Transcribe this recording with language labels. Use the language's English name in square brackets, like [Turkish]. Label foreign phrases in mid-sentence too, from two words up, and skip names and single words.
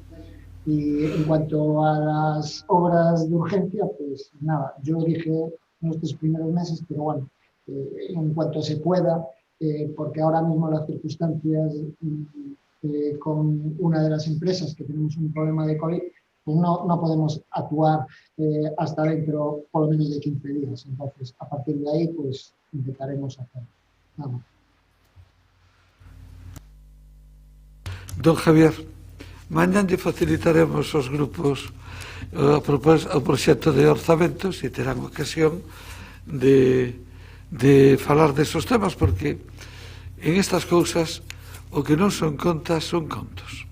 [Spanish] Y en cuanto a las obras de urgencia, pues nada, yo dije en estos primeros meses, pero bueno, en cuanto se pueda, porque ahora mismo las circunstancias con una de las empresas que tenemos un problema de COVID, pues no podemos actuar hasta dentro por lo menos de 15 días. Entonces, a partir de ahí, pues intentaremos hacerlo. Vamos. [Galician] Don Javier, Mañan lle facilitaremos aos grupos o proxecto de orzamentos e terán ocasión de falar desos temas, porque en estas cousas o que non son contas son contos.